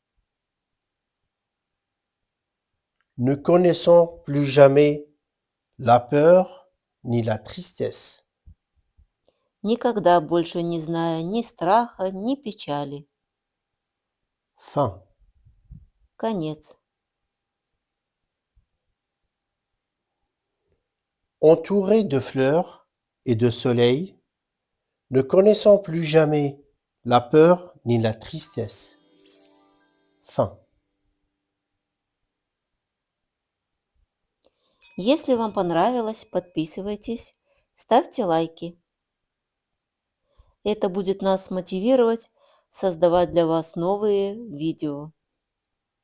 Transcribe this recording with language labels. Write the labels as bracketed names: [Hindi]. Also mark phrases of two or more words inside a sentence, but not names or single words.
[French] ne connaissant plus jamais la peur ni la tristesse. [Russian] никогда больше не зная ни страха, ни печали. [French] Fin. [Russian] Конец. [French] Entourée de fleurs et de soleil, ne connaissant plus jamais la peur ni la tristesse. Fin. [Russian] Если вам понравилось, подписывайтесь, ставьте лайки. Это будет нас мотивировать создавать для вас новые видео.